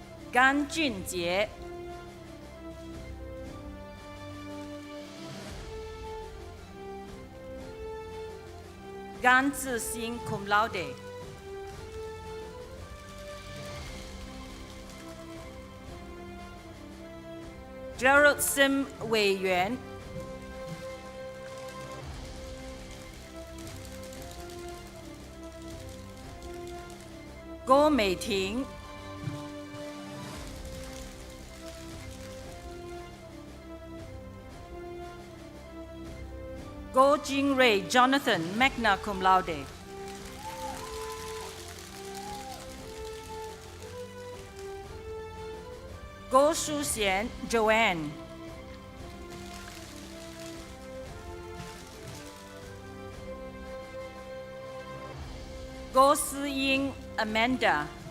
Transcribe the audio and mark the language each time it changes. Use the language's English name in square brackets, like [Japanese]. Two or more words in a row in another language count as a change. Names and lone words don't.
[Chinese] 甘俊杰、甘志新 cum laude、Gerald Sim 委员、郭美婷、郭金瑞 Jonathan [Latin] magna cum laude、 [Chinese] 郭淑贤 Joanne、郭思英 Amanda、